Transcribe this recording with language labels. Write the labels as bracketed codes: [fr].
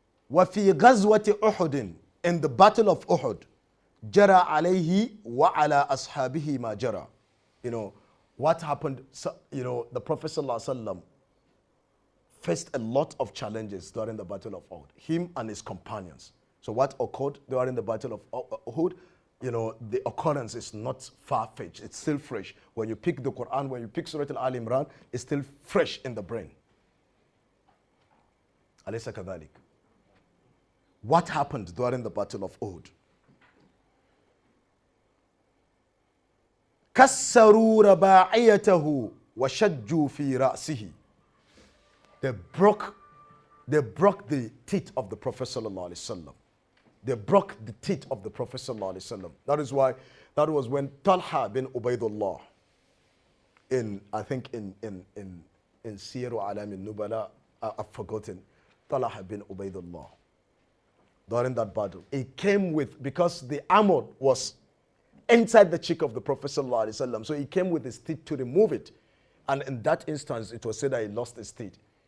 [ar] وفي غزوة أحد, [en] in the battle of Uhud, [ar] جرى عليه وعلى أصحابه ما جرى. [en] You know what happened? So, you know, the Prophet sallallahu alaihi wasallam faced a lot of challenges during the battle of Uhud. Him and his companions. So what occurred during the battle of Uhud? You know, the occurrence is not far-fetched. It's still fresh. When you pick the Quran, when you pick Surah Al-Imran, it's still fresh in the brain. [ar] Alaysa kadhalik. [en] What happened during the battle of Uhud? [ar] كسروا رباعيته وشجوا في رأسه. [en] They broke the teeth of the Prophet sallallahu alaihi wasallam. They broke the teeth of the Prophet sallallahu alaihi wasallam. That was when Talha bin Ubaidullah, I think in Siru Alam Nubala, I've forgotten, Talha bin Ubaidullah, during that battle, he came with, because the armor was inside the cheek of the Prophet sallallahu alaihi wasallam, so he came with his teeth to remove it, and in that instance, it was said that he lost his teeth.